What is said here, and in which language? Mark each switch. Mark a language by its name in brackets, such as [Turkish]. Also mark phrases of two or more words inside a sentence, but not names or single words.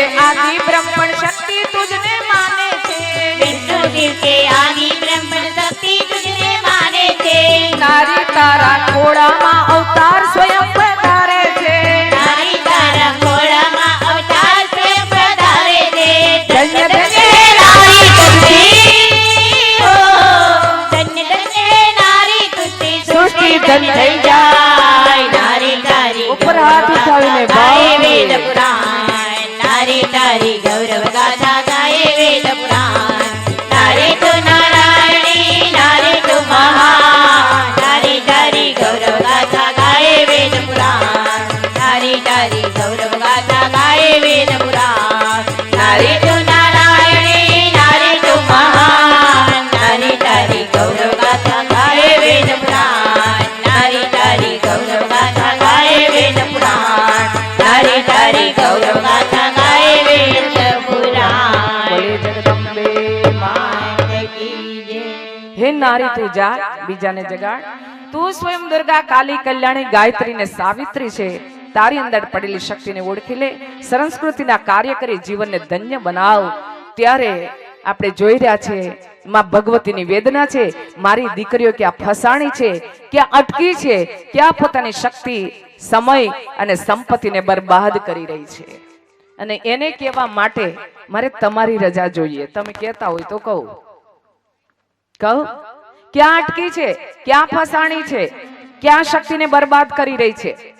[Gujarati] આદિ બ્રહ્મણ શક્તિ તુઝને માને છે વિષ્ણુ શિવ કે આદિ બ્રહ્મણ શક્તિ તુઝને માને છે નારી તારા ખોડામાં અવતાર સ્વયં પધારે છે નારી તારા ખોડામાં અવતાર સ્વયં પધારે છે ધન્ય ધન્ય નારી તુઝી હો ધન્ય ધન્ય નારી તુઝી સૃષ્ટિ ધન થઈ જાય નારી તારી ઉપર હાથ ઉઠાવીને ગાયે ભાવ વેદ પુરાણ નારી તારી ગૌરવ ગાથા ગાયે વેદ પુરાણ નારી તૂ નારાયણી નારી તૂ મહાન નારી તારી ગૌરવ ગાથા ગાયે વેદ પુરાણ નારી તારી ગૌરવ ગાથા ગાયે વેદ પુરાણ નારી તૂ નારાયણી નારી તૂ મહાન નારી તારી ગૌરવ ગાથા ગાયે વેદ પુરાણ નારી તારી ગૌરવ ગાથા ગાયે વેદ પુરાણ નારી તારી ગૌરવ ગાથા ગાયે વેદ પુરાણ બોલે જગદંબે [Hindi] मात की जय [Gujarati] હે નારી તું જા બીજાને જગાડ તું સ્વયં દુર્ગા કાલી કલ્યાણી ગાયત્રી ને સાવિત્રી છે તારી અંદર પડેલી શક્તિને ઓળખી લે સંસ્કૃતિના કાર્ય કરી જીવનને ધન્ય બનાવ ત્યારે આપણે જોઈ રહ્યા છે માં ભગવતીની વેદના છે મારી દીકરીઓ ક્યાં ફસાણી છે ક્યાં અટકી છે ક્યાં પોતાની શક્તિ સમય અને સંપત્તિને બરબાદ કરી રહી છે અને એને કહેવા માટે મારે તમારી રજા જોઈએ તમે કહેતા હોય તો કહું કહું ક્યાં અટકી છે ક્યાં ફસાણી છે ક્યાં શક્તિને બરબાદ કરી રહી છે